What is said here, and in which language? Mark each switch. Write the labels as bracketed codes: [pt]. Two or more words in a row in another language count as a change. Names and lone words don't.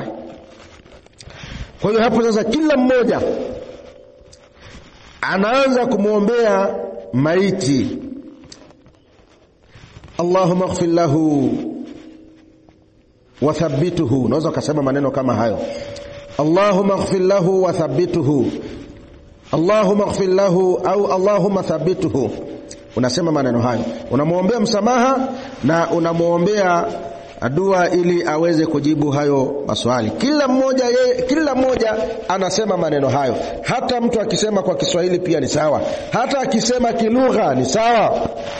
[sw] Kwa hiyo hapo sasa kila mmoja anaanza kumuombea maiti. [ar] اللهم اغفر له وثبته, [sw] unaweza kusema maneno kama hayo. [ar] اللهم اغفر له وثبته، اللهم اغفر له أو اللهم ثبته. [sw] Unasema maneno hayo, unamuombea msamaha na unamuombea dua ili aweze kujibu hayo maswali. Kila mmoja anasema maneno hayo. Hata mtu akisema kwa Kiswahili pia ni sawa, hata akisema kilugha ni sawa.